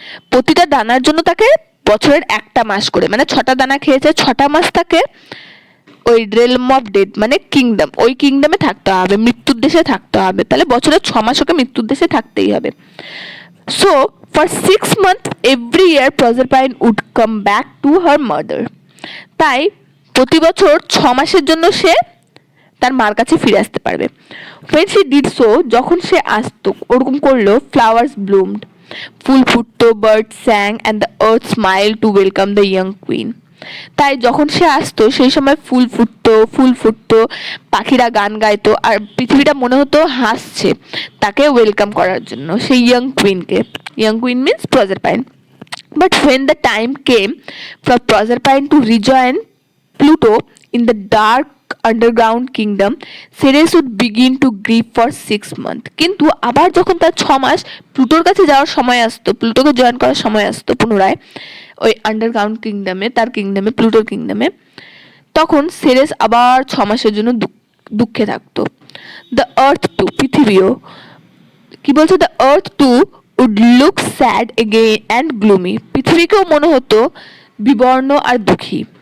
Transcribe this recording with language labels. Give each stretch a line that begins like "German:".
Bangla: প্রতিটা দানার জন্য তাকে বছরের একটা মাস করে, মানে 6টা দানা খেয়েছে, 6টা মাস তাকে ওই রেলম অফ ডেড মানে কিংডম, ওই কিংডমে থাকতে হবে, মৃত্যুর দেশে থাকতে হবে, তাহলে বছরে 6 মাস ওকে মৃত্যুর দেশে থাকতেই হবে।
English: So for 6 months every year Proserpine would come back to her mother.
Bangla: তাই প্রতি বছর 6 মাসের জন্য সে তার মার কাছে ফিরে আসতে পারবে।
English: when she did so,
Bangla: যখন সে আসতো ওরকম করলো,
English: flowers bloomed,
Bangla: full ফুটতো,
English: birds sang and the earth smiled to welcome the young queen।
Bangla: তাই যখন সে আসতো সেই সময় ফুল ফুটতো, পাখিরা গান গাইতো, আর পৃথিবীটা মনে হতো হাসছে তাকে ওয়েলকাম করার জন্য, সেই young কুইনকে।
English: Young queen means Proserpine. But when the time came for Proserpine to rejoin Pluto in the dark underground kingdom, Ceres would begin to grieve for 6 months।
Bangla: কিন্তু আবার যখন তার 6 মাস প্লুটোর কাছে যাওয়ার সময় আসতো, প্লুটোকে জয়েন করার সময় আসতো পুনরায় ওই আন্ডারগ্রাউন্ড কিংডমে, তার কিংডমে, প্লুটোর কিংডমে, তখন সেরেস আবার 6 মাসের জন্য দুঃখে থাকতো।
English: the earth too,
Bangla: পৃথিবীও কি বলছে,
English: the earth too would look sad again and gloomy,
Bangla: পৃথিবীকেও মনে হতো বিবর্ণ আর দুঃখী।